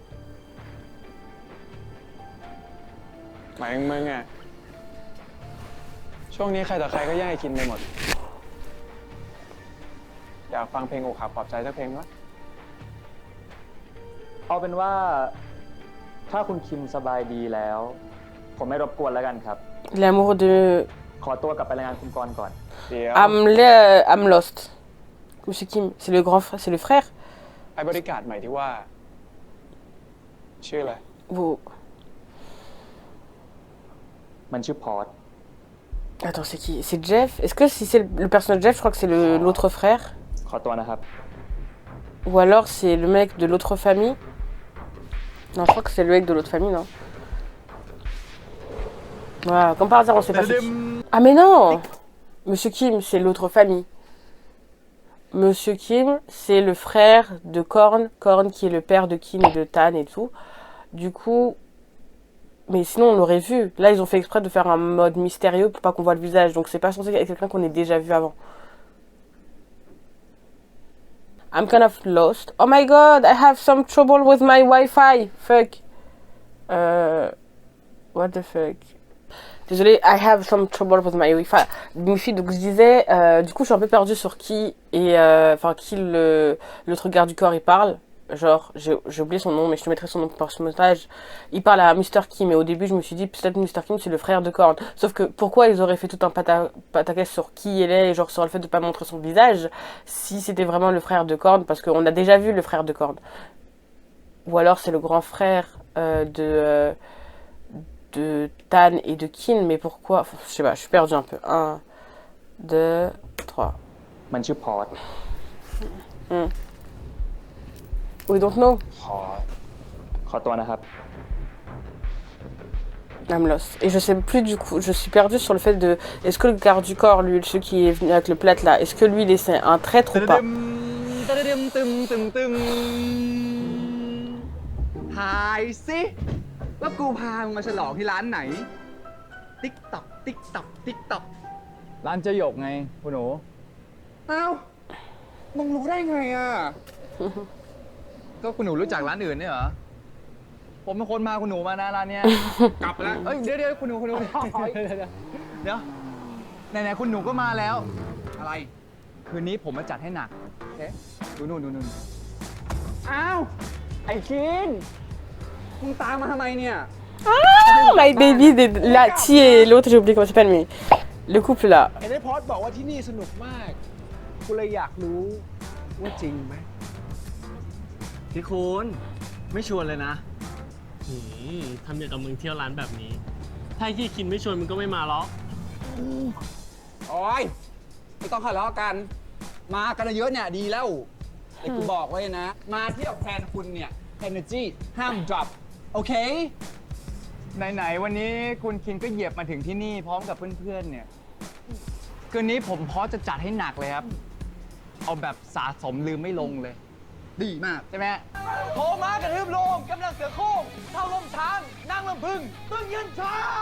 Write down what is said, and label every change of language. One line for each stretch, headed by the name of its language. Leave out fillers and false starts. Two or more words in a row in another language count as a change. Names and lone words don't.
Thai: หมายถึงมึงอะช่วงนี้ใครต่อใครก็แย่งไอ้คิมไปหมด อยากฟังเพลงอกหักปลอบใจสักเพลงวะ เอาเป็นว่า ถ้าคุณคิมสบายดีแล้ว ผมไม่รบกวนแล้วกันครับ
French: L'amour de...
Thai: ขอตัวกลับไปรายงานคุณกรณ์ก่อน เดี๋ยว
English: I'm lost.
French: Monsieur Kim, c'est le grand frère, c'est le frère?
Thai: ไอ้บริการใหม่ที่ว่า ชื่ออะไร
French: Vous...
Thai: มันชื่อพอร์ต
French: Attends, c'est qui? C'est Jeff? Est-ce que si c'est le personnage de Jeff, je crois que c'est l'autre frère?
Thai: ขอตัวนะครับ
French: Ou alors c'est le mec de l'autre famille? Non, je crois que c'est le mec de l'autre famille, non? Voilà, comme par hasard, on sait pas c'est qui. Ah mais non! Monsieur Kim, c'est l'autre famille. Monsieur Kim, c'est le frère de Korn. Korn qui est le père de Kim et de Tan et tout. Du coup... Mais sinon, on l'aurait vu. Là, ils ont fait exprès de faire un mode mystérieux pour pas qu'on voit le visage. Donc c'est pas censé être quelqu'un qu'on ait déjà vu avant.
English: I'm kind of lost. Oh my god, I have some trouble with my Wi-Fi. Fuck. What the fuck? Désolée, I have some trouble with my Wi-Fi.
French: Donc je disais, du coup, je suis un peu perdue sur qui et enfin qui l'autre garde du corps il parle. genre, j'ai oublié son nom, mais je te mettrai son nom par ce montage. Il parle à Mr. Kim, et au début, je me suis dit, peut-être Mr. Kim, c'est le frère de Korn. Sauf que, pourquoi ils auraient fait tout un pataquès sur qui il est, et genre sur le fait de pas montrer son visage, si c'était vraiment le frère de Korn, parce qu'on a déjà vu le frère de Korn. Ou alors, c'est le grand frère de Tan et de Kin, mais pourquoi? Enfin, je sais pas, je suis perdue un peu. 1, 2, 3.
Thai: มันชื่อพอร์ต
English: We don't know.
Thai: ขอตัวนะครับ
English: I'm lost.
French: Et je sais plus du coup, je suis perdue sur le fait de... Est-ce que le garde du corps, lui, celui qui est venu avec le plâtre là, est-ce que lui, il est un traître ou pas?
Thai: ทายสิว่ากูพามึงมาฉลองที่ร้านไหน ติ๊กตับติ๊กตับติ๊กตับร้านเจหยกไงคุณหนูอ้าวมึงรู้ได้ไงอ่ะ ก็คุณหนูรู้จักร้านอื่นเนี่ยเหรอ ผมเป็นคนมาคุณหนูมานะร้านเนี้ย กลับแล้วเอ้ยเดี๋ยวคุณหนูเดี๋ยว ไหนๆคุณหนูก็มาแล้ว อะไร คืนนี้ผมมาจัดให้หนักโอเคดูนู่นอ้าวไอ้คินมึงตามมาทำไมเนี่ย
English: Ah, my baby,
French: la Ti et l'autre, j'ai oublié comment ça s'appelle, mais le couple là.
Thai: เห็นไอ้พอดบอกว่าที่นี่สนุกมาก กูเลยอยากรู้ว่าจริงไหม พี่คุณไม่ชวนเลยนะ ทำอย่างกับมึงเที่ยวร้านแบบนี้ ถ้าที่คินไม่ชวนมึงก็ไม่มาหรอก โอ้ยไม่ต้องทะเลาะกัน มากันเยอะเนี่ยดีแล้วแต่กูบอกไว้นะ มาเที่ยวแทนคุณเนี่ย energy ห้าม drop โอเค ไหนๆวันนี้คุณคินก็เหยียบมาถึงที่นี่พร้อมกับเพื่อนๆเนี่ย คืนนี้ผมพร้อมจะจัดให้หนักเลยครับ เอาแบบสะสมลืมไม่ลงเลย ดีมาก ใช่ไหมโทม้ากระทืบโลงกำลังเสือโค้งเท่าลมช้างนั่งลำพึงตึงยืนช้า